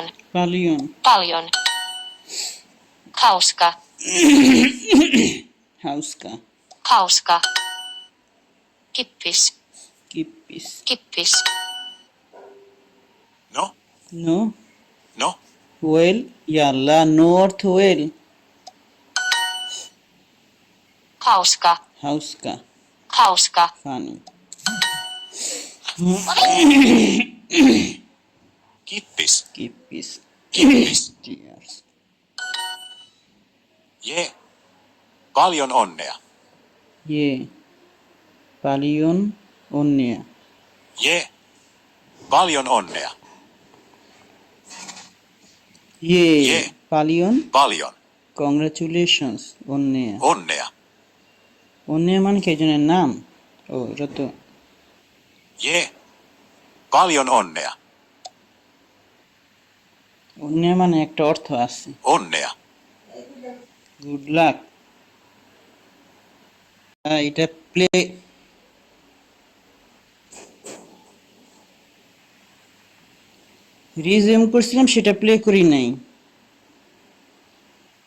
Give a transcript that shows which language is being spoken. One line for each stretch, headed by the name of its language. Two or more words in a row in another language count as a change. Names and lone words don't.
Finnish: Paljon. Paljon. Hauska. Hauska. Hauska. Kippis. Kippis. Kippis. no, No. no,
English: Well, yalla, north well.
Finnish: Hauska. Hauska. Hauska.
English: Funny.
Finnish: kippis, Kippis. kippis,
English: Cheers.
Finnish: jee. Paljon onnea, Yeah. Paljon onnea. jee. Paljon onnea,
English: Yeah. Yeah.
Finnish: Paljon. paljon,
English: Congratulations. onnea.
Finnish: onnea,
Bangla: onnea মানে কি একজনের নাম? ও এটা তো
Finnish: jee. Paljon onnea,
Bangla: onnea মানে একটা অর্থ আছে।
Finnish: onnea,
English: good luck.
Bangla: এটা
English: play resume
Bangla: করছিলাম, সেটা প্লে করি নাই।